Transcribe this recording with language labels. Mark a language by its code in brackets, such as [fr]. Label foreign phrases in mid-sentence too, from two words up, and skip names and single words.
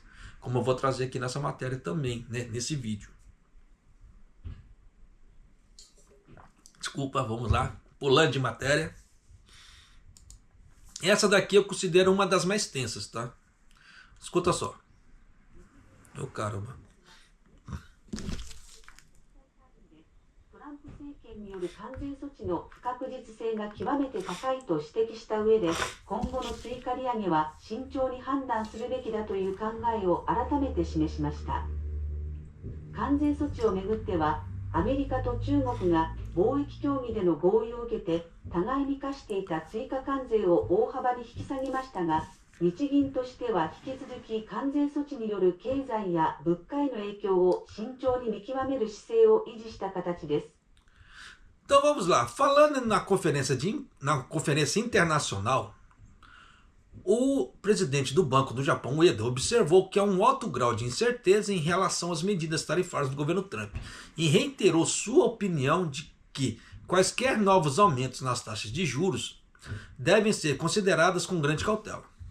[pt] Como eu vou trazer aqui nessa matéria também, né, nesse vídeo. Desculpa, vamos lá. Pulando de matéria. Essa daqui eu considero uma das mais tensas, tá? Escuta só. Ô caramba. [ja] トランプ政権による関税措置の不確実性が極めて高いと指摘した上で、今後の追加利上げは慎重に判断するべきだという考えを改めて示しました。関税措置をめぐっては、アメリカと中国が貿易協議での合意を受けて互いに課していた追加関税を大幅に引き下げましたが、日銀としては引き続き関税措置による経済や物価への影響を慎重に見極める姿勢を維持した形です。 [pt] Então vamos lá, falando na conferência internacional, o presidente do Banco do Japão, Ueda, observou que há um alto grau de incerteza em relação às medidas tarifárias do governo Trump e reiterou sua opinião de que quaisquer novos aumentos nas taxas de juros devem ser consideradas com grande cautela.